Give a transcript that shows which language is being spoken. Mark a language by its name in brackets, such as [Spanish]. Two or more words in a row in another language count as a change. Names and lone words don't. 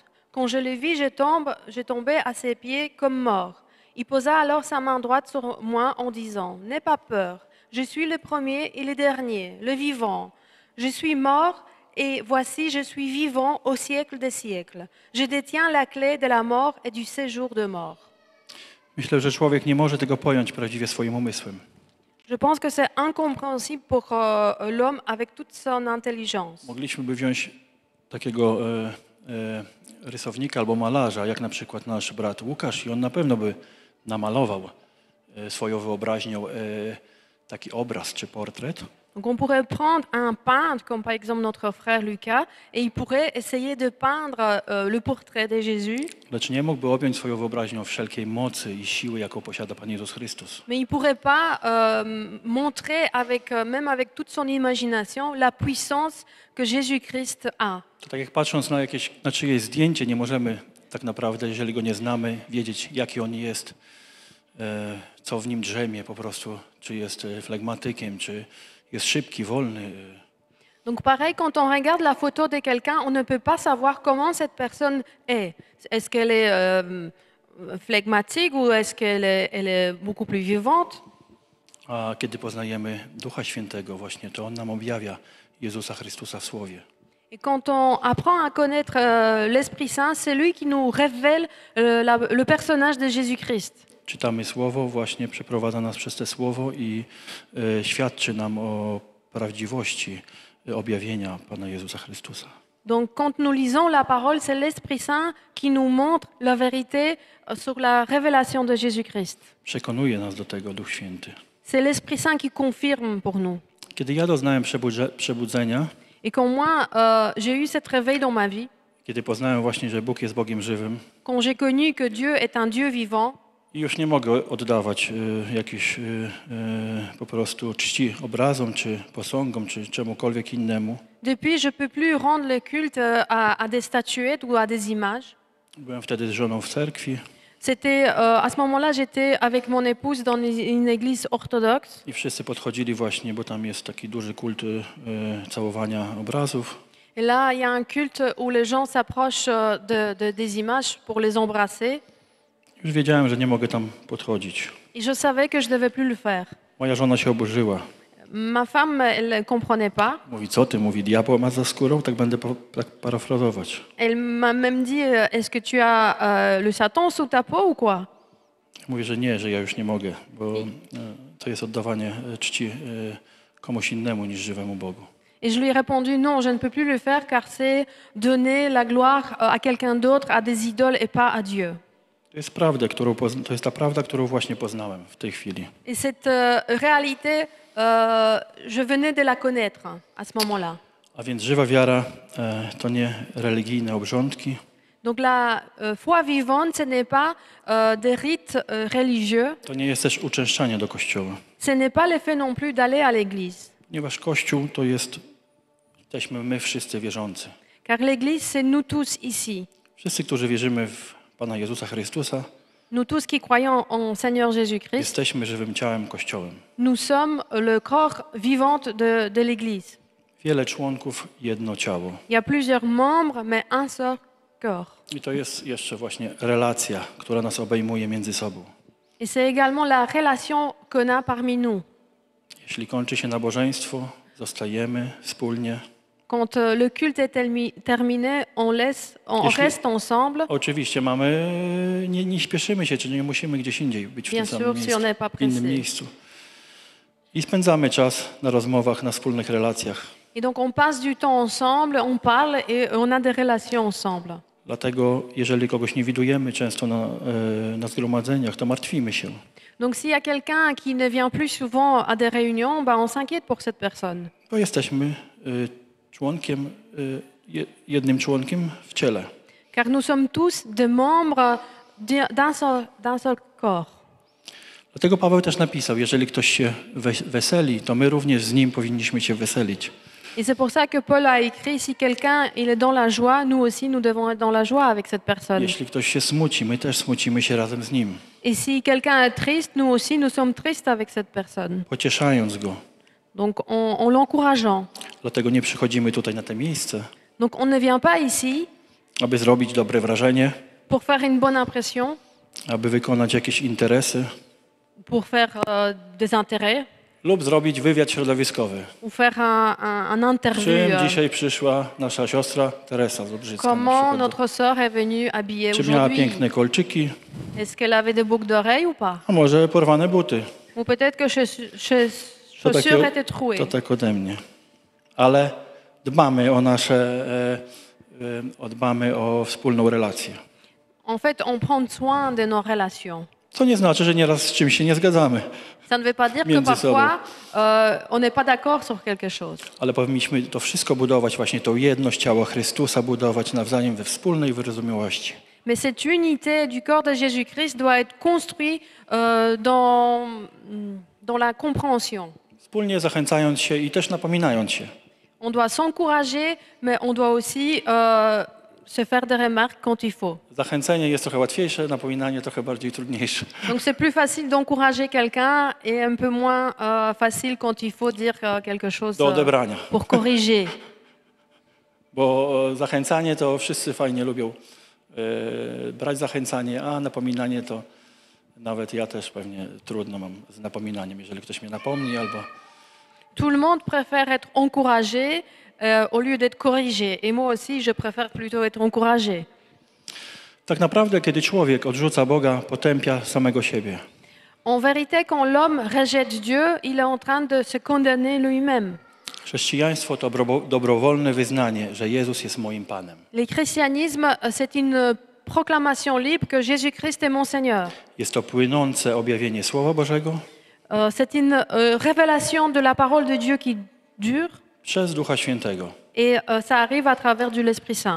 [French] Quand je le vis, je tombai à ses pieds comme mort. Il posa alors sa main droite sur moi en disant: n'aie pas peur, je suis le premier et le dernier, le vivant. Je suis mort et voici je suis vivant au siècle des siècles. Je détiens la clé de la mort et du séjour de mort. [Polish] Myślę, że człowiek nie może tego pojąć prawdziwie swoim umysłem. [French] Je pense que c'est incompréhensible pour l'homme avec toute son intelligence. [Polish] Mogliśmy wziąć takiego rysownika albo malarza, jak na przykład nasz brat Łukasz, i on na pewno by namalował swoją wyobraźnią taki obraz czy portret. [French] Donc on pourrait prendre un peintre, comme par exemple notre frère Lucas, et il pourrait essayer de peindre le portrait de Jésus. [Polish] Lecz nie mógłby objąć swoją wyobraźnią wszelkiej mocy i siły, jaką posiada Pan Jezus Chrystus. [French] Mais il ne pourrait pas montrer, même avec toute son imagination, la puissance que Jésus-Christ a. [Polish] To tak jak patrząc na czyjeś zdjęcie, nie możemy tak naprawdę, jeżeli go nie znamy, wiedzieć, jaki on jest, co w nim drzemie po prostu, czy jest flegmatykiem, czy jest szybki, wolny. [French] Donc pareil, quand on regarde la photo de quelqu'un, on ne peut pas savoir comment cette personne est. Est-ce qu'elle est flegmatique ou est-ce qu'elle est beaucoup plus vivante? [Polish] A kiedy poznajemy Ducha Świętego właśnie, to On nam objawia Jezusa Chrystusa w Słowie. [French] Et quand on apprend à connaître l'Esprit Saint, c'est lui qui nous révèle le personnage de Jésus-Christ. [Polish] Czytamy Słowo, właśnie przeprowadza nas przez te Słowo i świadczy nam o prawdziwości objawienia Pana Jezusa Chrystusa. [French] Donc quand nous lisons la parole, c'est l'Esprit Saint qui nous montre la vérité sur la révélation de Jésus-Christ. [Polish] Przekonuje nas do tego Duch Święty. [French] C'est l'Esprit Saint qui confirme pour nous. [Polish] Kiedy ja doznałem przebudzenia, [French] Et quand moi, j'ai eu cette réveil dans ma vie, [Polish] kiedy poznałem właśnie, że Bóg jest Bogiem żywym, [French] quand j'ai connu que Dieu est un Dieu vivant, [Polish] i już nie mogę oddawać jakiejś po prostu czci obrazom, czy posągom, czy czemukolwiek innemu. [French] depuis, je ne peux plus rendre le culte à des statuettes ou à des images. [Polish] Byłem wtedy z żoną w cerkwi [French] C'était, à ce moment-là, j'étais avec mon épouse dans une église orthodoxe. [Polish] i wszyscy podchodzili właśnie, bo tam jest taki duży kult całowania obrazów. [French] Et là, il y a un culte où les gens s'approchent des images pour les embrasser. [Polish] Już wiedziałem, że nie mogę tam podchodzić. [French] Et je savais que je ne devais plus le faire. [Polish] Moja żona się oburzyła. [French] Ma femme, elle ne comprenait pas. [Polish] Mówi, co ty? Mówi, diabeł ma za skórą? Tak będę tak parafrazować. [French] Elle m'a même dit, est-ce que tu as le Satan sous ta peau ou quoi? [Polish] Mówię, że nie, że ja już nie mogę, bo to jest oddawanie czci komuś innemu niż żywemu Bogu. [French] Et je lui ai répondu, non, je ne peux plus le faire car c'est donner la gloire à quelqu'un d'autre, à des idoles et pas à Dieu. [Polish] To jest ta prawda, którą właśnie poznałem w tej chwili. [French] Et cette réalité, je venais de la connaître à ce moment-là. [Polish] A więc żywa wiara to nie religijne obrządki, [French] Donc la foi vivante, ce n'est pas des rites religieux, [Polish] to nie jest też uczęszczanie do kościoła. [French] ce n'est pas le fait non plus d'aller à l'église. [Polish] Ponieważ Kościół to jesteśmy my wszyscy wierzący. [French] Car l'église, c'est nous tous ici. [Polish] Wszyscy, którzy wierzymy w Pana Jezusa Chrystusa, [French] nous tous qui croyons en Seigneur Jésus-Christ, [Polish] jesteśmy żywym ciałem Kościołem. [French] nous sommes le corps vivant de l'Église. [Polish] Wiele członków, jedno ciało. [French] Il y a plusieurs membres, mais un seul corps. [Polish] I to jest jeszcze właśnie relacja, która nas obejmuje między sobą. [French] Et c'est également la relation qu'on a parmi nous. [Polish] Jeśli kończy się nabożeństwo, zostajemy wspólnie. [French] Quand le culte est terminé, on reste ensemble. [Polish] Oczywiście nie śpieszymy się, czy nie musimy gdzieś indziej być w [French] Bien [Polish] tym samym [French] sûr, si on [Polish] miejscu, [French] n'est pas [Polish] w innym [French] pressé. [Polish] miejscu. I spędzamy czas na rozmowach, na wspólnych relacjach. [French] Et donc on passe du temps ensemble, on parle et on a des relations ensemble. [Polish] Dlatego, jeżeli kogoś nie widujemy często na zgromadzeniach, to martwimy się. [French] Donc s'il y a quelqu'un qui ne vient plus souvent à des réunions, bah, on s'inquiète pour cette personne. [Polish] Bo jesteśmy jednym członkiem w ciele. [French] Car nous sommes tous des membres d'un seul corps. [Polish] Dlatego Paweł też napisał, jeżeli ktoś się weseli, to my również z nim powinniśmy się weselić. [French] Et c'est pour ça que Paul a écrit, si quelqu'un il est dans la joie, nous aussi nous devons être dans la joie avec cette personne. [Polish] Jeśli ktoś się smuci, my też smucimy się razem z nim, [French] Et si quelqu'un est triste, nous aussi nous sommes tristes avec cette personne. [Polish] pocieszając go. [French] Donc en l'encourageant. [Polish] Dlatego nie przychodzimy tutaj na to miejsce, [French] Donc on ne vient pas ici [Polish] aby zrobić dobre wrażenie, [French] pour faire une bonne impression, [Polish] aby wykonać jakieś interesy [French] pour faire des intérêts [Polish] lub zrobić wywiad środowiskowy. [French] ou faire un interview. [Polish] Czym dzisiaj przyszła nasza siostra Teresa z Obrzycka? [French] Comment notre sœur est venue habillée [Polish] Czy miała [French] aujourd'hui? [Polish] piękne kolczyki, [French] Est-ce qu'elle avait des boucles d'oreilles ou pas? [Polish] a może porwane buty? [French] Ou peut-être que [Polish] To [French] chaussures étaient trouées. [Polish] to tak ode mnie. Ale dbamy o dbamy o wspólną relację. [French] En fait, on prend soin de nos relations. [Polish] Co nie znaczy, że nieraz z czymś się nie zgadzamy, [French] Ça ne veut pas dire que [Polish] Między [French] parfois, on n'est pas d'accord sur quelque chose. [Polish] ale powinniśmy to wszystko budować, właśnie tą jedność ciała Chrystusa budować nawzajem we wspólnej wyrozumiałości. [French] Mais cette unité du corps de Jésus-Christ doit être construite dans la compréhension. [Polish] Wspólnie zachęcając się i też napominając się. [French] On doit s'encourager, mais on doit aussi se faire des remarques quand il faut. [Polish] Zachęcenie jest trochę łatwiejsze, napominanie trochę bardziej trudniejsze. [French] Donc c'est plus facile d'encourager quelqu'un et un peu moins facile quand il faut dire quelque chose [Polish] Do odebrania. [French] pour corriger. [Polish] Bo zachęcanie to wszyscy fajnie lubią brać zachęcanie, a napominanie to nawet ja też pewnie trudno mam z napominaniem, jeżeli ktoś mnie napomni albo... [French] Tout le monde préfère être encouragé au lieu d'être corrigé. Et moi aussi, je préfère plutôt être encouragé. [Polish] Tak naprawdę, kiedy człowiek odrzuca Boga, potępia samego siebie. [French] En vérité, quand l'homme rejette Dieu, il est en train de se condamner lui-même. [Polish] Chrześcijaństwo to dobrowolne wyznanie, że Jezus jest moim Panem. [French] Le christianisme, c'est une proclamation libre que Jésus-Christ est mon Seigneur. [Polish] Jest to płynące objawienie Słowa Bożego [French] C'est une révélation de la parole de Dieu qui dure [Polish] przez Ducha Świętego. [French] et ça arrive à travers de l'Esprit Saint.